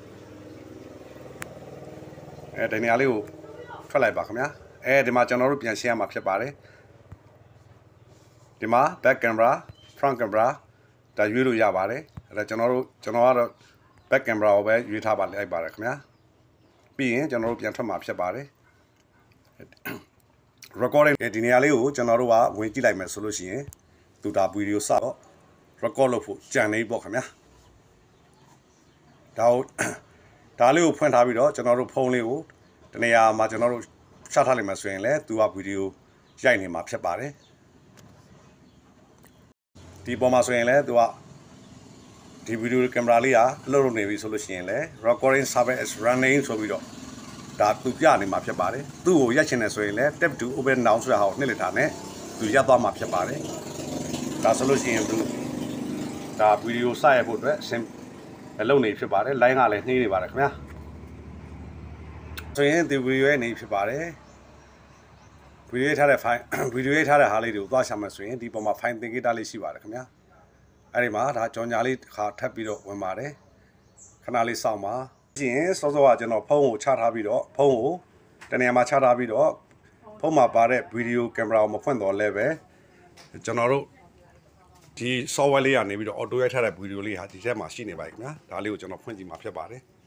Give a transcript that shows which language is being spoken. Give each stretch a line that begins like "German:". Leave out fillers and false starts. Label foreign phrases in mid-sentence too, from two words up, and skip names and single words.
Burmese: ဒီနေရာလေးကိုထွက်လိုက်ပါခင်ဗျာဒီမှာကျွန်တော်တို့ပြန်ရှင်းရမှာဖြစ်ပါတယ်ဒီမှာ
English: back camera front camera
Burmese: ဒါရွေးလို့ရပါတယ်အဲ့ဒါကျွန်တော်ကတော့
English: back camera
Burmese: ကိုပဲရွေးထားပါလိုက်ပါတယ်ခင်ဗျာပြီးရင်ကျွန်တော်တို့ပြန်ထွက်မှာဖြစ်ပါတယ် recording ဒီနေရာလေးကိုကျွန်တော်တို့ကဝင်ကြည့်လိုက်မယ်ဆိုလို့ရှိရင်သူဒါဗီဒီယိုစတော့ record လုပ်ဖို့ကြံနေပေါ့ခင်ဗျာ ဒါလေးကိုဖွင့်ထားပြီးတော့ကျွန်တော်တို့ဖုန်းလေးကိုတနေရာမှာကျွန်တော်တို့ချထားလိုက်မှဆိုရင်လည်းသူကဗီဒီယိုရိုက်နေမှာဖြစ်ပါတယ် ဒီပေါ်မှာဆိုရင်လည်းသူကဒီဗီဒီယိုကင်မရာလေးကအလုပ်လုပ်နေပြီဆိုလို့ရှိရင်လည်း
English: recording service is running
Burmese: ဆိုပြီးတော့ဒါသူပြနေမှာဖြစ်ပါတယ်သူ့ကိုရိုက်ချင်တယ်ဆိုရင်လည်း
English: tap to open now
Burmese: ဆိုတာဟာကိုနှိပ်လိုက်တာနဲ့သူရပ်သွားမှာဖြစ်ပါတယ်ဒါဆိုလို့ရှိရင်သူဒါဗီဒီယိုစရဖို့အတွက်လုပ်နေဖြစ်ပါတယ် line ကလည်းနှေးနေပါတယ်ခင်ဗျာ ဆိုရင်ဒီဗီဒီယိုရဲ့နေဖြစ်ပါတယ်ဗီဒီယိုထားတဲ့ file ဗီဒီယိုထားတဲ့ဟာလေးတွေကိုသွားရှာမှဆိုရင်ဒီပေါ်မှာ file သင်္ကေတလေးရှိပါတယ်ခင်ဗျာအဲ့ဒီမှာဒါကြော်ညာလေးခါထပ်ပြီးတော့ဝင်ပါတယ်ခဏလေးစောင့်ပါပြီးရင်စောစောကကျွန်တော်ဖုန်းကိုချထားပြီးတော့ဖုန်းကိုတနေရာမှာချထားပြီးတော့ဖုန်းမှာပါတဲ့ဗီဒီယိုကင်မရာကိုမဖွင့်တော့လဲပဲကျွန်တော်တို့ဒီ software လေးကနေပြီးတော့ auto ရိုက်ထားတဲ့ဗီဒီယိုလေးဟာဒီထဲမှာရှိနေပါပြီခင်ဗျာဒါလေးကိုကျွန်တော်ဖွင့်ကြည့်မှာဖြစ်ပါတယ်